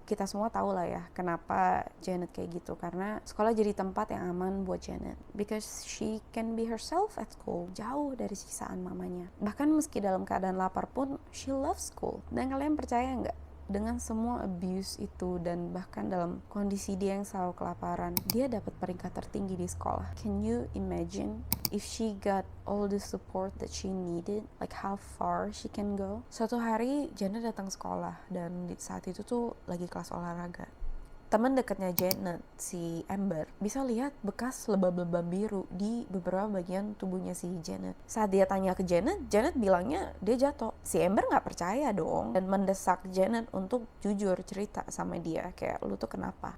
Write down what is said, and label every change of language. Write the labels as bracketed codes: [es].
[id] Kita semua tahu lah ya kenapa Janet kayak gitu, karena sekolah jadi tempat yang aman buat Janet, [en] because she can be herself at school, [id] jauh dari siksaan mamanya. Bahkan meski dalam keadaan lapar pun, [en] she loves school. [id] Dan kalian percaya nggak? Dengan semua abuse itu dan bahkan dalam kondisi dia yang selalu kelaparan, dia dapat peringkat tertinggi di sekolah. [en] Can you imagine if she got all the support that she needed, like how far she can go? [id] Suatu hari Janet datang sekolah dan di saat itu tuh lagi kelas olahraga. Teman dekatnya Janet, si Amber, bisa lihat bekas lebam-lebam biru di beberapa bagian tubuhnya si Janet. Saat dia tanya ke Janet, Janet bilangnya dia jatuh. Si Amber gak percaya dong dan mendesak Janet untuk jujur cerita sama dia. Kayak, lu tuh kenapa?